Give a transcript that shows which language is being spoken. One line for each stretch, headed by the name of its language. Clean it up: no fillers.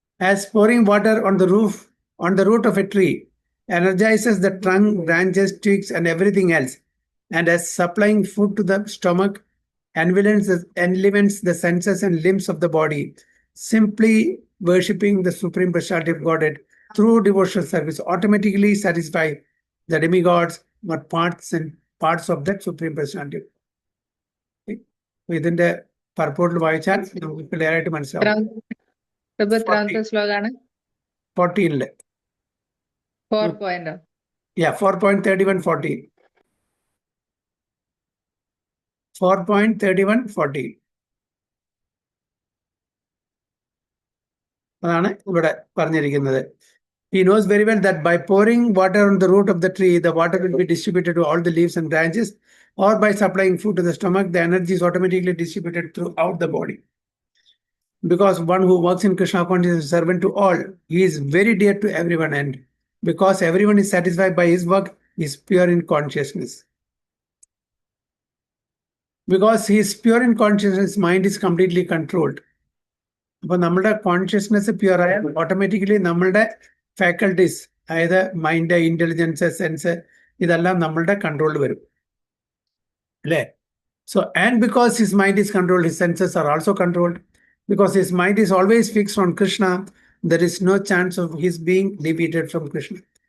English: As pouring water on the root of a tree energizes the trunk, branches, twigs, and everything else, and as supplying food to the stomach enlivens the senses and limbs of the body, simply worshipping the Supreme Personality of Godhead through devotional service automatically satisfy the demigods or parts of that Supreme Personality.
Malayalam: ഇതിന്റെ പർപ്പോട്ടിൽ വായിച്ചാൽ നമുക്ക് clear ആയിട്ട് മനസ്സിലാവും. ശ്ലോകാണ് 14 4.31.14 4.31.14 അതാണ് ഇവിടെ പറഞ്ഞിരിക്കുന്നത്.
English: He knows very well that by pouring water on the root of the tree, the water will be distributed to all the leaves and branches, or by supplying food to the stomach, the energy is automatically distributed throughout the body. Because one who works in Krishna consciousness is servant to all, he is very dear to everyone, and because everyone is satisfied by his work, he is pure in consciousness. Because he is pure in consciousness, his mind is completely controlled.
Malayalam: അപ്പൊ നമ്മുടെ consciousness pure ആയ automatically നമ്മളുടെ faculties, അതായത് mind, intelligence, sense, ഇതെല്ലാം നമ്മളുടെ കൺട്രോളിൽ വരും അല്ലേ?
English: So, and because his mind is controlled, his senses are also controlled. Because his mind is always fixed on Krishna, there is no chance of his being deviated from Krishna.